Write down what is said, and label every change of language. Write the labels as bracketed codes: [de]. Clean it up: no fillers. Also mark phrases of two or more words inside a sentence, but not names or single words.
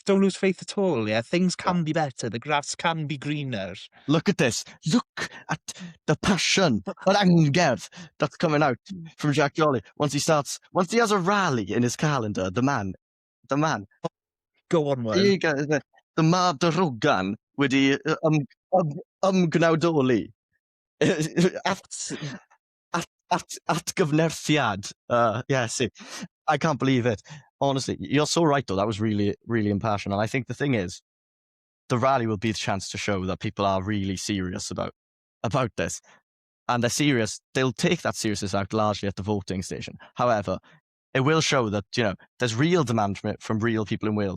[en] Don't lose faith at all, yeah? Things can be better. The grass can be greener. Look at this. Look at the passion, the anger that's coming out from Jack Jolly once he has a rally in his calendar. The man. Go on, Will. [cy] The ma darogan wedi ymgnawdoli at gyfnerthiad. [en] See, I can't believe it. Honestly, you're so right though. That was really, really impassioned. And I think the thing is, the rally will be the chance to show that people are really serious about this. And they're serious. They'll take that seriousness out largely at the voting station. However, it will show that, there's real demand from real people in Wales.